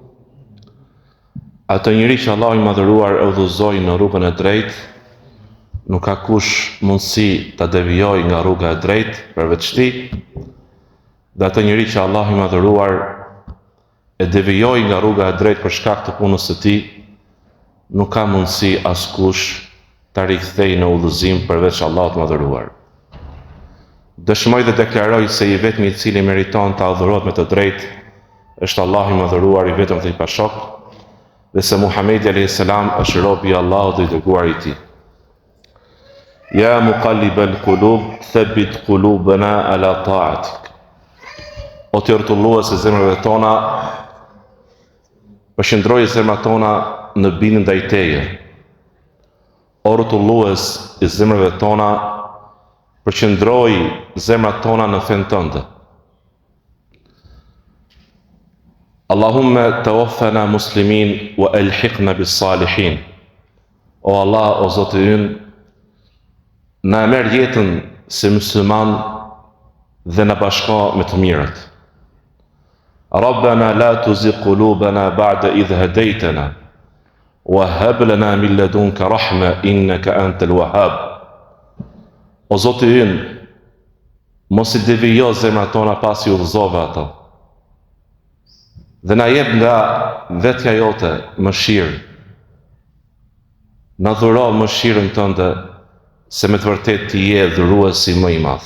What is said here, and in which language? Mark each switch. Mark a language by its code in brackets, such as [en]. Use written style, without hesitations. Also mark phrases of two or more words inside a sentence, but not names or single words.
[sq] Atë njeri që Allahu I madhëruar e udhëzoi në rrugën e drejtë, nuk ka kush mundësi ta devijojë nga rruga e drejtë përveç tij, dhe atë njeri që Allahu I madhëruar e devijoi nga rruga e drejtë për shkak të punës së tij, nuk ka mundësi askush ta rikthejë në udhëzim përveç Allahut të madhëruar. Dëshmoj dhe deklaroj se I vetmi I cili meriton të adhurohet me të drejtë është Allahu I madhëruar, I vetëm dhe I pashok, dhe se Muhamedi [ar] عليه السلام [sq] është robi I Allahut dhe I dërguari I Tij. [ar] يا مقلب القلوب، ثبت قلوبنا على طاعتك. [sq] O të rrotullues e zemrave tona, përqendroje zemrat tona në bindje ndaj Teje. O rrotullues e zemrave tona, përqendroj zemrat tona në fen tënde. [ar] اللهم توفنا مسلمين وألحقنا بالصالحين. [sq] O Allah, o Zoti ynë, na merr jetën si musliman dhe na bashko me të mirët. [ar] ربنا لا تزغ قلوبنا بعد إذ هديتنا وهب لنا من لدنك رحمة إنك أنت الوهاب. [sq] O Zoti ynë, mos I devijo zemrat tona pasi udhëzove ato, dhe na jep nga vetja jote mëshirë. Na dhuro mëshirën tënde, se me të vërtet Ti je dhuruesi më I madh.